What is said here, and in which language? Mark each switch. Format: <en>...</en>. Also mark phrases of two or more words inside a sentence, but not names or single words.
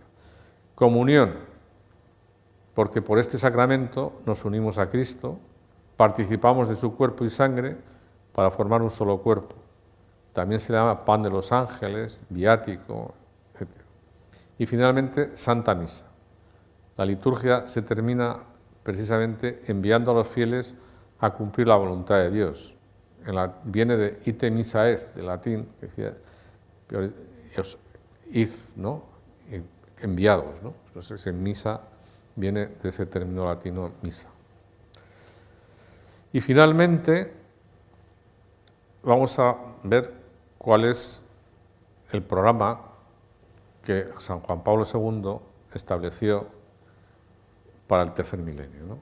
<es>Comunión, porque por este sacramento nos unimos a Cristo, participamos de su cuerpo y sangre para formar un solo cuerpo. También se llama pan de los ángeles, viático, etc. Y finalmente, Santa Misa. La liturgia se termina precisamente enviando a los fieles a cumplir la voluntad de Dios. Viene de</es> <la>ite missa est,</la> <es>de latín, que decía, id, ¿no? Enviados, ¿no? Entonces, en misa viene de ese término latino misa. Y finalmente, vamos a ver cuál es el programa que San Juan Pablo II estableció para el tercer milenio, ¿no?</es>